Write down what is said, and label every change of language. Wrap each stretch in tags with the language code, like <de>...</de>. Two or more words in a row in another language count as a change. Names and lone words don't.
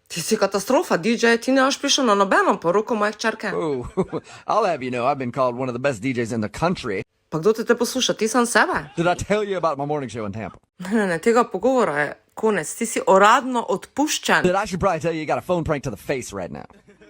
<sl>Ti si katastrofa, DJ, ti ne boš prišel na nobeno poroko moje hčerke.</sl> <en>Ooh, I'll have you know, I've been called one of the best DJs in the country.</en> <sl>Pa kdo te posluša, ti sam sebe?</sl> <en>Did I tell you about my morning show in Tampa?</en> <sl>Ne, tega pogovora je konec, ti si uradno odpuščen.</sl> <en>Then I should probably tell you you got a phone prank to the face right now.</en>